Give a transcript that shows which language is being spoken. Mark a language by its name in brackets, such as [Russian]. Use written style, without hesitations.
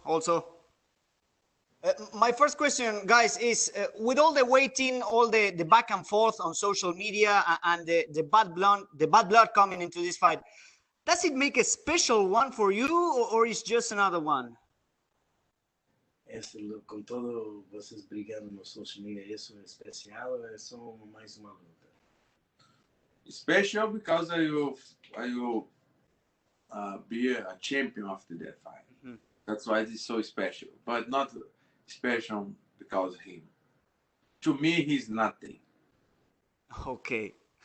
[English] Also, my first question, guys, is with all the waiting, all the back and forth on social media, and the bad blood coming into this fight, does it make a special one for you, or is just another one? [Portuguese] Com todo vocês brigando no social media, isso é especial ou é só mais uma luta? [English] Special because I will be a champion after that fight. Mm-hmm. That's why it's so special, but not special because of him. To me, he's nothing. Okay.